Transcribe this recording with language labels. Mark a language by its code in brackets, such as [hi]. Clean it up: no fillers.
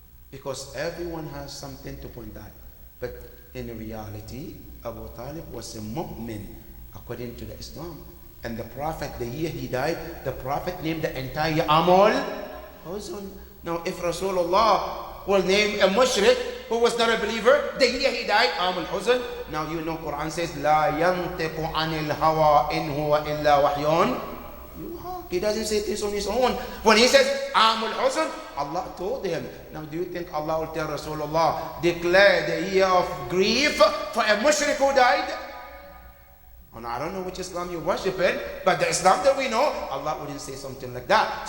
[en] Because everyone has something to point at. But in reality, Abu Talib was a mu'min according to the Islam. And the Prophet, the year he died, the Prophet named the entire Amul Huzn. Now, if Rasulullah will name a mushrik who was not a believer, the year he died, Amul Huzn. Now, you know, Quran says, [ar] لا ينطق عن الهوى إن هو إلا وحي. [en] He doesn't say this on his own. When he says Amul Huzn, Allah told him. Now, do you think Allah will tell Rasulullah, declare the year of grief for a mushrik who died? And I don't know which Islam you're worshipping, but the Islam that we know, Allah wouldn't say something like that.